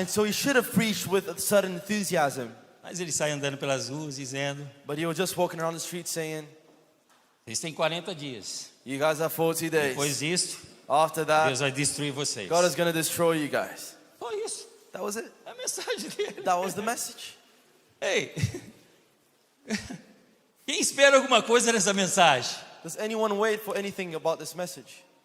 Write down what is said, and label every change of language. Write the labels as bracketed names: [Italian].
[English] And so he should have preached with a certain enthusiasm. [Portuguese] Mas ele sai andando pelas ruas dizendo, [English] But he was just walking around the street saying, [Portuguese] vocês têm 40 dias. [English] you guys have 40 days. [Portuguese] Depois disso, [English] After that, [Portuguese] Deus vai destruir vocês. [English] God is going to destroy you guys. [Portuguese] Só isso. [English] That was it. [Portuguese] É a mensagem dele. [English] That was the message. [Portuguese] Ei, quem espera alguma coisa nessa mensagem? [English] Does anyone wait for anything about this message?